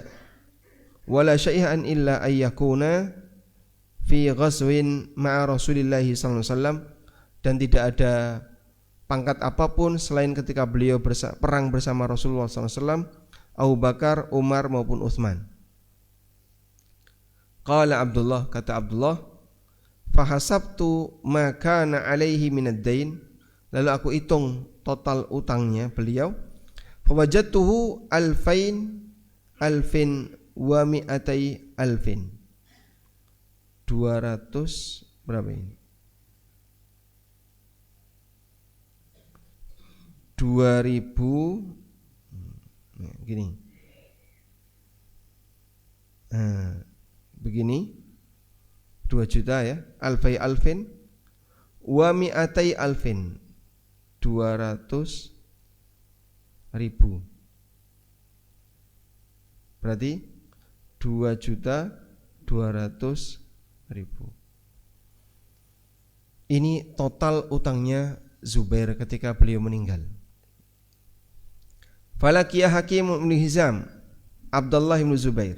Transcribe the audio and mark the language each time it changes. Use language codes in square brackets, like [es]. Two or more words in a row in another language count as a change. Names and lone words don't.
[ar] ولا شيئا إلا أن يكون في غزو مع رسول الله صلى الله عليه وسلم, [id] dan tidak ada pangkat apapun selain ketika beliau perang bersama Rasulullah SAW, Abu Bakar, Umar maupun Utsman. Qala Abdullah, kata Abdullah, [ar] فحسبت ما كان عليه من الدين, [id] lalu aku hitung total utangnya beliau. [ar] فوجدته ألف ومائتي ألف. [id] 200 berapa ini? 2000 gini. Begini 2 juta ya, [ar] ألفي ألف ومائتي ألف, [id] 200.000. Berarti 2.200.000. Ini total utangnya Zubair ketika beliau meninggal. Falakiyah Hakim bin Hizam Abdullah bin Zubair.